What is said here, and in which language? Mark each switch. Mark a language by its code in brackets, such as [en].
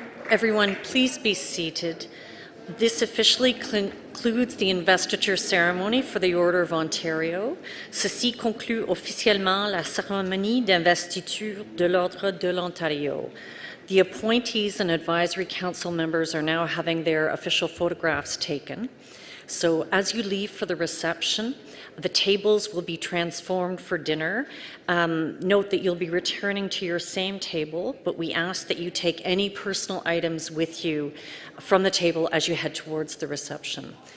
[en] Everyone, please be seated. This officially concludes the investiture ceremony for the Order of Ontario. [fr] Ceci conclut officiellement la cérémonie d'investiture de l'Ordre de l'Ontario. [en] The appointees and advisory council members are now having their official photographs taken. So as you leave for the reception, the tables will be transformed for dinner. Note that you'll be returning to your same table, but we ask that you take any personal items with you from the table as you head towards the reception.